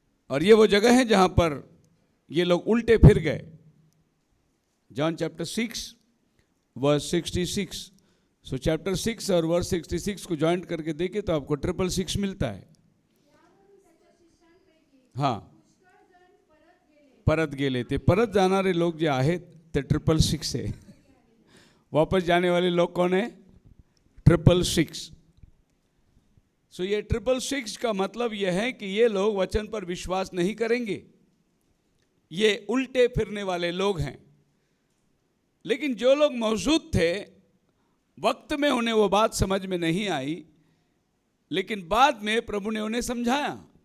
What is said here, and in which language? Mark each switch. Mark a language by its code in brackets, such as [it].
[hi] और ये वो जगह है जहाँ पर ये लोग उल्टे फिर गए। John chapter 6 verse 66। सो चैप्टर 6 और वर्स 66 को ज्वाइंट करके देखे तो आपको 666 मिलता है। [mr] हाँ, परत गेले ते परत जाणारे लोग जे आहेत ते 666 है। [hi] वापस जाने वाले लोग कौन है? 666। सो ये 666 का मतलब यह है कि ये लोग वचन पर विश्वास नहीं करेंगे, ये उल्टे फिरने वाले लोग हैं। लेकिन जो लोग मौजूद थे वक्त में उन्हें वो बात समझ में नहीं आई, लेकिन बाद में प्रभु ने उन्हें समझाया।